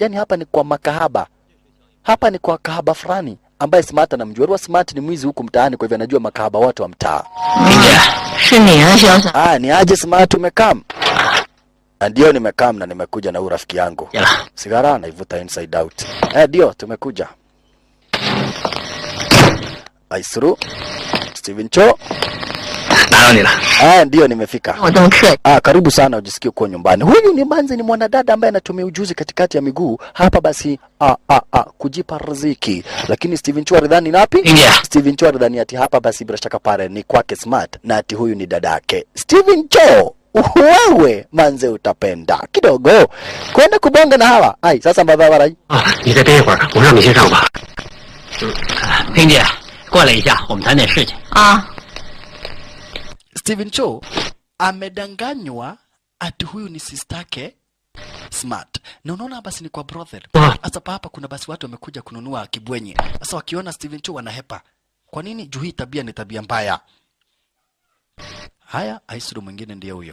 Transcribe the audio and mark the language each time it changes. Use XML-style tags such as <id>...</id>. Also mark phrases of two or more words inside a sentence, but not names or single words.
<sw>Yaani hapa ni kwa makahaba. Hapa ni kwa kahaba fulani ambaye Smart anamjua. Smart ni mwizi huku mtaani kwa hivyo anajua makahaba wote wa mtaa. Ni aje Smart umekam? Ndio nimekaa na nimekuja na urafiki yangu. Sigara naivuta</sw> <en>inside out.</en> <sw>Ndio tumekuja. Aisuru. Steven Cho. Ndio nimefika. Karibu sana, ujisikie uko nyumbani. Huyu ni Manzi, ni mwanadada ambaye anatumia ujuzi katikati ya miguu hapa basi kujipa riziki. Lakini Steven Cho alidhani napi? Steven Cho alidhani ati hapa basi bila shaka pale ni kwake Smart na ati huyu ni dadake. Steven Cho, wewe Manze utapenda kidogo kwenda kubonga na hawa. Sasa mbaba rai.</sw> <zh>你再待一会儿，我让你先上吧。萍姐，过来一下，我们谈点事情。</zh> <sw>Steven Cho amedanganywa ati huyu ni sistake Smart. Na unaona basi ni kwa brothel. Sasa hapa kuna basi watu wamekuja kununua kibwenye. Sasa wakiona Steven Cho wanahepa. Kwa nini? Juu hii tabia ni tabia mbaya. Haya, Aisuru mwingine ndiye huyo.</sw>